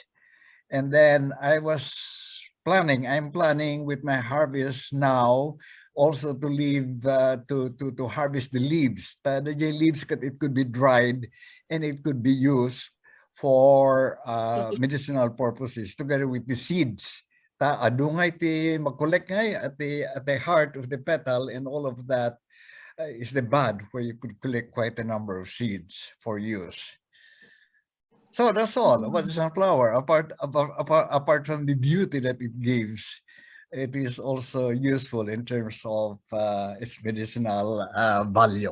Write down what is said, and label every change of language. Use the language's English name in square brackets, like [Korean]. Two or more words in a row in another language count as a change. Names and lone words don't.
[English] And then I'm planning with my harvest now also to leave to harvest the leaves. The leaves, it could be dried and it could be used for medicinal purposes together with the seeds. [Iloko] Adungay ti mag-collect ngay [English] at the heart of the petal, and all of that is the bud where you could collect quite a number of seeds for use. So that's all about the sunflower. Apart from the beauty that it gives, it is also useful in terms of its medicinal value.